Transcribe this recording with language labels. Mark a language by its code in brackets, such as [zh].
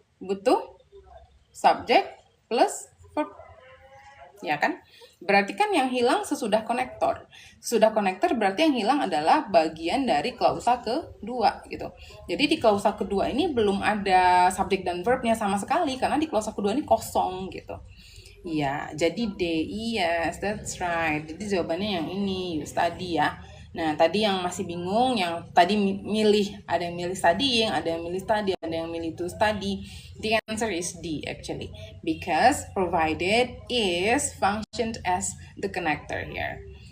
[id] Butuh subject plus verb. Ya kan? Berarti kan yang hilang sesudah konektor. Sesudah konektor berarti yang hilang adalah bagian dari klausa kedua gitu. Jadi di klausa kedua ini belum ada subject dan verbnya sama sekali karena di klausa kedua ini kosong gitu. Iya, jadi D, [en] yes, that's right. [id] Jadi jawabannya yang ini, you study ya. Nah, tadi yang masih bingung, yang tadi ada yang milih studying, ada yang milih study, ada yang milih to study. [en] The answer is D actually. Because provided is functioned as the connector here.